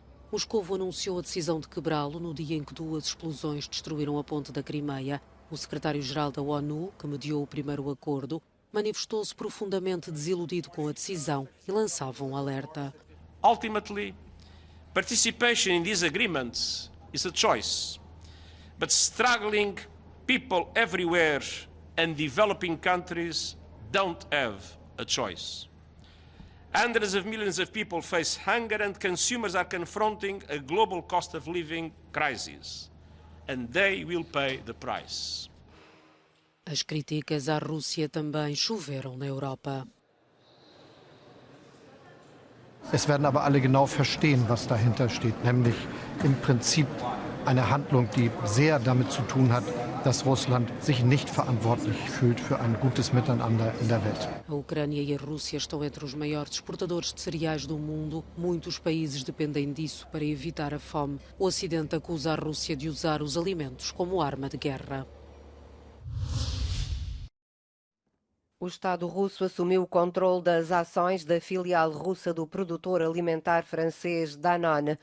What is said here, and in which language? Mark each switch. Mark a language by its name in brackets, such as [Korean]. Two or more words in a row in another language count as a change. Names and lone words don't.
[Portuguese] Moscovo anunciou a decisão de quebrá-lo no dia em que 2 explosões destruíram a ponte da Crimeia. O secretário-geral da ONU, que mediou o primeiro acordo, manifestou-se profundamente desiludido com a decisão e lançava um alerta. [English] Ultimately, participation in these agreements is a choice, but struggling people everywhere and developing countries don't have a choice. Hundreds of millions of people face hunger and consumers are confronting a global cost of living crisis, and they will pay the price. [Portuguese] As críticas à Rússia também choveram na Europa. [German] Es werden aber alle genau verstehen, was dahinter steht, nämlich im Prinzip eine Handlung, die sehr damit zu tun hat, dass Russland sich nicht verantwortlich fühlt für ein gutes Miteinander in der Welt. [Portuguese] A Ucrânia e a Rússia estão entre os maiores exportadores de cereais do mundo. Muitos países dependem disso para evitar a fome. O Ocidente acusa a Rússia de usar os alimentos como arma de guerra. O Estado russo assumiu o controle das ações da filial russa do produtor alimentar francês Danone.